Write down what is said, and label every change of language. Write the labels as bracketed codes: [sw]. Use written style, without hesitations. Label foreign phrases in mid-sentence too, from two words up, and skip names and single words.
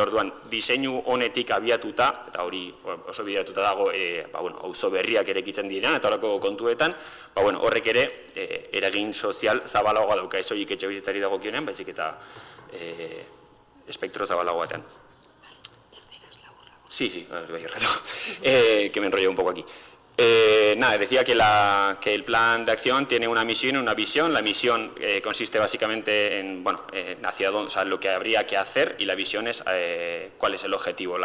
[eu] Orduan, diseinu honetik abiatuta, eta hori oso bideratuta dago, auzo berriak erekitzen direan, eta holako kontuetan, horrek ere eragin sozial zabalagoa dauka, ez soilik etxebizitzari dagokionean, baizik eta espektro zabalago batean. [es] Sí, voy a rato, que me enrollo un poco aquí. Decía que el plan de acción tiene una misión y una visión. La misión consiste básicamente en hacia dónde, lo que habría que hacer, y la visión es cuál es el objetivo.